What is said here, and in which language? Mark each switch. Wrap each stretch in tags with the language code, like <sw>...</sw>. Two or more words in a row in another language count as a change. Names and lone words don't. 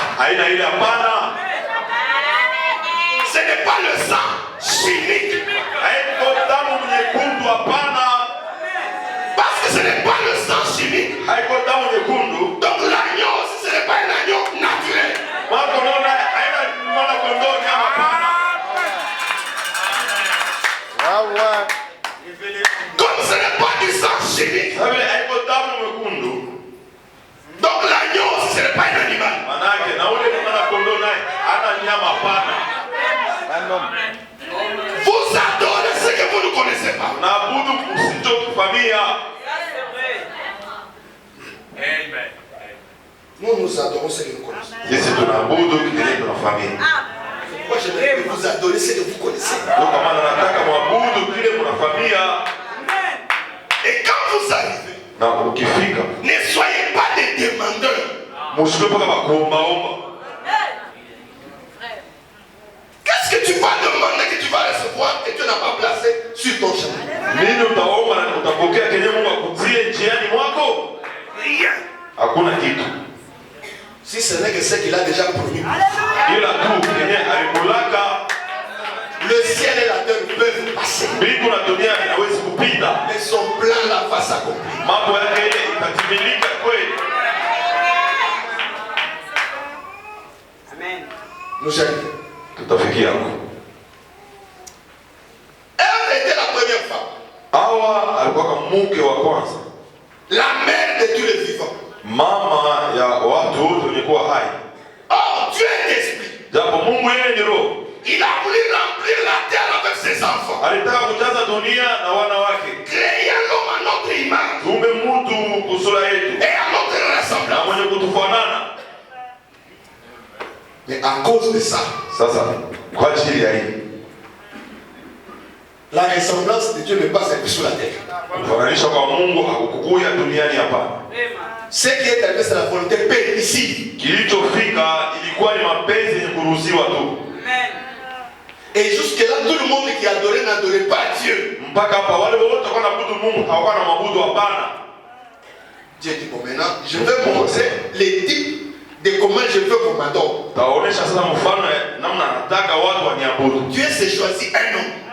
<sw>Haina ile hapana.</sw> <fr>Ce n'est pas le sang chimique.</fr> <sw>Haiko damu nyekundu hapana.</sw> <fr>Parce que ce n'est pas le sang chimique.</fr> <sw>Haiko damu nyekundu.</sw> <fr>Donc l'agneau, si ce n'est pas un agneau naturel,</fr> <sw>Mwana kondoo naye haina mwana kondoo nyama hapana.</sw> <fr>Ah ouais. comme ce n'est pas du sang chimique,</fr> <sw>Sasa vile haiko damu nyekundu.</sw> <fr>donc l'agneau, si ce n'est pas un animal,</fr> <sw>Manake na ule mwana kondoo naye hana nyama hapana.</sw> <fr>Un homme. vous adorez ce que vous ne connaissez pas.</fr> <sw>Naabudu msichokifamia.</sw> <fr>Nous adorons ce que nous connaissons.</fr> <sw>Sisi tunaabudu kile tunafamia.</sw> <fr>Moi, j'aimerais que vous adorez ce que vous connaissez.</fr> <sw>Ndio kwa maana nataka mwabudu kile mnafamia.</sw> <fr>Et quand vous arrivez,</fr> <sw>Na ukifika</sw> <fr>ne soyez pas des demandeurs.</fr> <sw>msikuwe mpaka makuombaomba.</sw> <fr>Qu'est-ce que tu vas demander que tu vas recevoir et tu n'as pas placé sur ton chemin?</fr> <sw>Nini utaomba na utapokea kenye Mungu akutie njiani mwako?</sw> <fr>Rien.</fr> <sw>Hakuna kitu.</sw> <fr>Si ce n'est que ce qu'il a déjà promis.</fr> <sw>Ila tu kenye alikulaka.</sw> <fr>Le ciel et la terre peuvent passer.</fr> <sw>Mbingu na dunia inawezi kupita.</sw> <fr>Mais son plan là va s'accomplir.</fr> <sw>Mambo yake ile itatimilika kweli. Amen.</sw> <fr>Nous allons.</fr> <sw>Tutafikia huko.</sw> <fr>Elle était la première femme.</fr> <sw>Hawa alikuwa kama mke wa kwanza.</sw> <fr>La mère de tous les vivants.</fr> <sw>Mama ya watu wote walikuwa hai.</sw> <fr>Oh, Dieu est esprit.</fr> <sw>Japo Mungu yeye ni roho.</sw> <fr>Il a voulu remplir la terre avec ses enfants.</fr> <sw>Alitaka kujaza dunia na wana wake.</sw> <fr>Créer l'homme à notre image.</fr> <sw>Tuumbe mtu kusura yetu.</sw> <fr>Et à notre</fr> <sw>Na</sw> <fr>ressemblance.</fr> <sw>mwenye kutufanana.</sw> <fr>Mais à cause de ça,</fr> <sw>Sasa kwa ajili ya hii</sw> <fr>la ressemblance de Dieu n'est pas acquise sur la terre.</fr> <sw>kufananisha kwa Mungu hakukukuya duniani hapa.</sw> <fr>Ce qui est arrivé, c'est la volonté permissive.</fr> <sw>Kilichofika ilikuwa ni mapenzi yenye kuruhusiwa tu. Amen.</sw> <fr>Et jusque-là, tout le monde qui adorait n'adorait pas Dieu.</fr> <sw>Mpaka hapa wale wote walikuwa wanaabudu Mungu hawakuwa na mabudu hapana.</sw> <fr>Dieu dit, bon, maintenant, je vais vous montrer les types de comment je veux qu'on m'adore. Dieu s'est choisi un homme.</fr>